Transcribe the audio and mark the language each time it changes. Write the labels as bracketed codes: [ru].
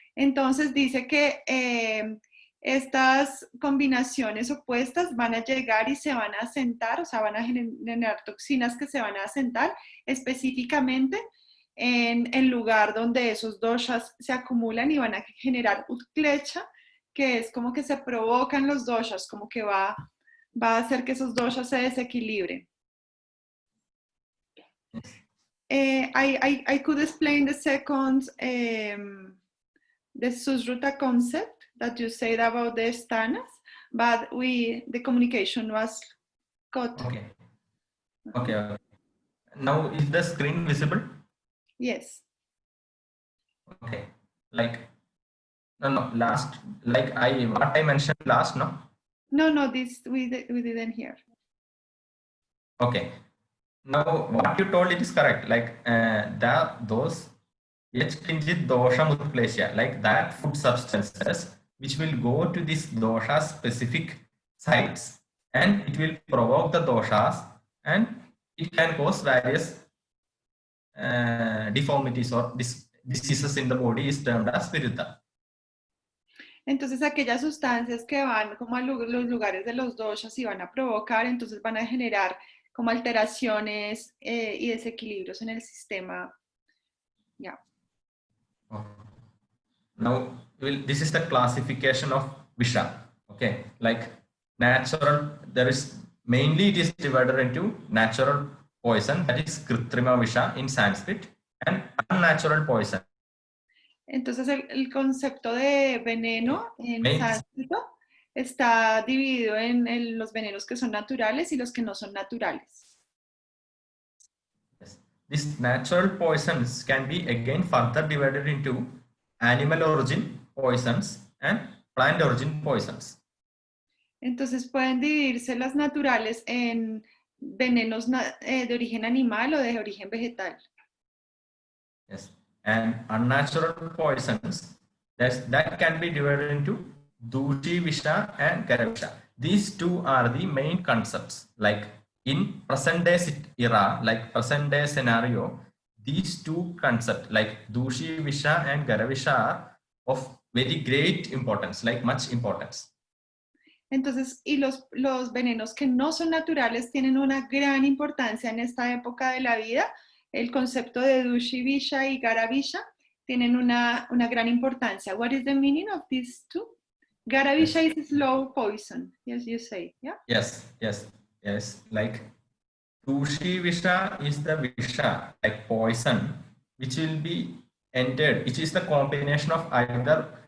[es] Entonces dice que estas combinaciones opuestas van a llegar y se van a asentar, o sea, van a generar toxinas que se van a asentar específicamente en el lugar donde esos doshas se acumulan y van a generar utklecha, que es como que se provocan los doshas, como que va a hacer que esos doshas se desequilibren. [en] I could explain the second, the Susruta concept that you said about the sthanas, but the communication was cut. Okay. Okay. Now is the screen visible? Yes. Okay. Like no last, like what I mentioned last, no? No, this we didn't hear. Okay. Now what you told, it is correct. Like those Yachkinjit dosha mutklesha, like that food substances which will go to this dosha specific sites and it will provoke the doshas and it can cause various deformities or diseases in the body is termed as viruddha. [es] Entonces aquellas sustancias que van como a los lugares de los doshas y van a provocar, entonces van a generar como alteraciones y desequilibrios en el sistema. [en] Yeah. Okay. Now this is the classification of visha. Okay, like natural, there is mainly it is divided into natural poison, that is kritrima visha in Sanskrit, and unnatural poison. [es] Entonces el concepto de veneno en sánscrito está dividido en los venenos que son naturales y los que no son naturales. [en] Yes. These natural poisons can be again further divided into animal origin poisons and plant origin poisons. [es] Entonces pueden dividirse las naturales en venenos de origen animal o de origen vegetal. [en] Yes. And unnatural poisons, that can be divided into dushi visha and gara visha. These two are the main concepts. Like in present day era, like present day scenario, these two concepts like dushi visha and gara visha are of very great importance, like much importance. [es] Entonces, y los venenos que no son naturales tienen una gran importancia en esta época de la vida. El concepto de dushi visha y gara visha tienen una gran importancia. [en] What is the meaning of these two? Gara visha is slow poison, yes, you say, yeah? Yes. Like dushi visha is the visha, like poison, which will be entered, which is the combination of either